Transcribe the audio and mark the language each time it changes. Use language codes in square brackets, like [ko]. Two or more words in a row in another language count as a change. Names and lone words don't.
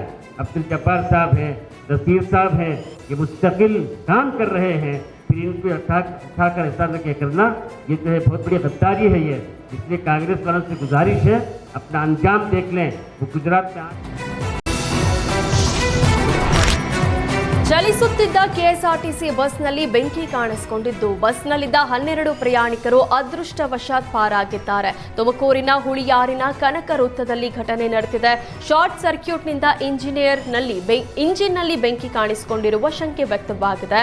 [hi] अब्दुल जब्बार साहब हैं, नसीर साहब हैं, ये मुस्तकिल काम कर रहे हैं. फिर इनको उठाकर ऐसा न करना, ये जो है बहुत बड़ी गद्दारी है ये. इसलिए कांग्रेस वालों से गुजारिश है अपना अंजाम देख लें. वो गुजरात में [kn] ಚಲಿಸುತ್ತಿದ್ದ ಕೆಎಸ್ಆರ್ಟಿಸಿ ಬಸ್ನಲ್ಲಿ ಬೆಂಕಿ ಕಾಣಿಸಿಕೊಂಡಿದ್ದು ಬಸ್ನಲ್ಲಿದ್ದ 12 ಪ್ರಯಾಣಿಕರು ಅದೃಷ್ಟವಶಾತ್ ಪಾರಾಗಿದ್ದಾರೆ. ತುಮಕೂರಿನ ಹುಳಿಯಾರಿನ ಕನಕ ವೃತ್ತದಲ್ಲಿ ಘಟನೆ ನಡೆದಿದೆ. [en] short circuitನಿಂದ [kn] ಇಂಜಿನ್ನಲ್ಲಿ ಬೆಂಕಿ ಕಾಣಿಸಿಕೊಂಡಿರುವ ಶಂಕೆ ವ್ಯಕ್ತವಾಗಿದೆ.